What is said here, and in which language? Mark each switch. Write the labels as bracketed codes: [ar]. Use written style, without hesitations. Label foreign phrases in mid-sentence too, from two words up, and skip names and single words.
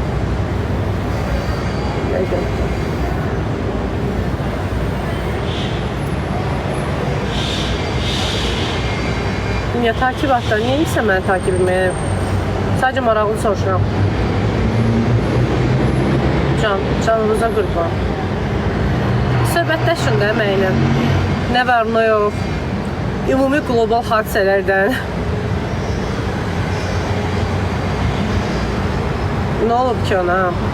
[tr] Ya takip atlar. Niye ise ben takip etmeye? [az] Sadece maraqlı soruşuram. Canınıza qurban. Söhbətləşin də mənimlə. Nə var, nə yox. Ümumi global hadisələrdən. [tr] Ne olub ki ona?